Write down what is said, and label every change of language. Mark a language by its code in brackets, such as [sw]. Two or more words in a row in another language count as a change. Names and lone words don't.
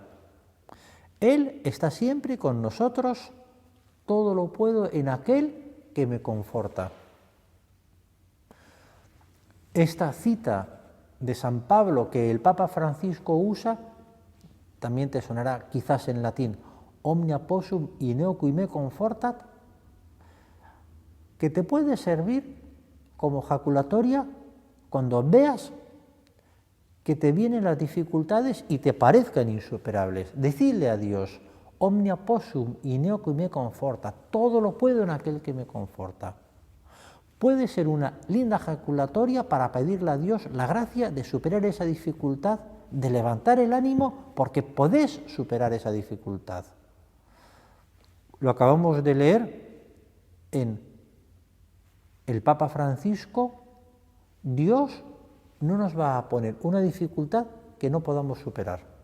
[es] Él está siempre con nosotros, todo lo puedo en aquel que me conforta. Esta cita de San Pablo que el Papa Francisco usa, también te sonará quizás en latín: [la] omnia possum in eoque me confortat, [es] que te puede servir como jaculatoria cuando veas que te vienen las dificultades y te parezcan insuperables. Decirle a Dios: [la] omnia possum in eoque me confortat, [es] todo lo puedo en aquel que me conforta. Puede ser una linda jaculatoria para pedirle a Dios la gracia de superar esa dificultad, de levantar el ánimo, porque podés superar esa dificultad. Lo acabamos de leer en el Papa Francisco: Dios no nos va a poner una dificultad que no podamos superar.